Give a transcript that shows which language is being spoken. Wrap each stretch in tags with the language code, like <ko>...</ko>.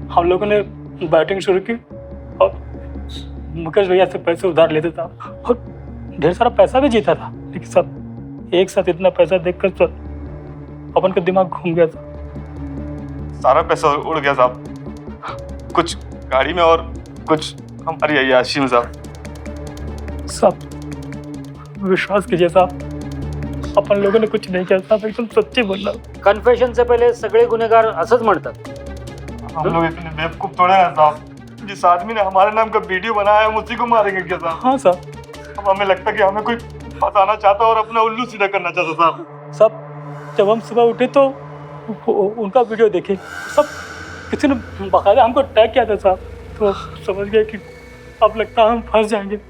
<hi>हम लोगों ने बैटिंग शुरू की और मुकेश भैया से पैसे उधार लेते था और ढेर सारा पैसा भी जीता था, लेकिन सब एक साथ इतना पैसा देखकर तो अपन का दिमाग घूम गया था। सारा पैसा उड़ गया साहब, कुछ गाड़ी में और कुछ हमारी अय्याशी में साहब। सब विश्वास कीजिए साहब, अपन लोगों ने कुछ नहीं किया साहब, एकदम सच्ची बोल रहा हूं।</hi> <mr>कन्फेशन से पहले सगळे गुन्हेगार असंच म्हणतात।</mr> <hi>हम लोग इतने बेवकूफ थोड़े हैं साहब, जिस आदमी ने हमारे नाम का वीडियो बनाया है हम उसी को मारेंगे क्या साहब? हाँ साहब। अब हमें लगता कि हमें कोई फंसाना चाहता और अपना उल्लू सीधा करना चाहता साहब। सब जब हम सुबह उठे तो उनका वीडियो देखे, सब किसी ने बाकायदा हमको टैग किया था साहब, तो समझ गए कि अब लगता है हम फंस जाएंगे।</hi>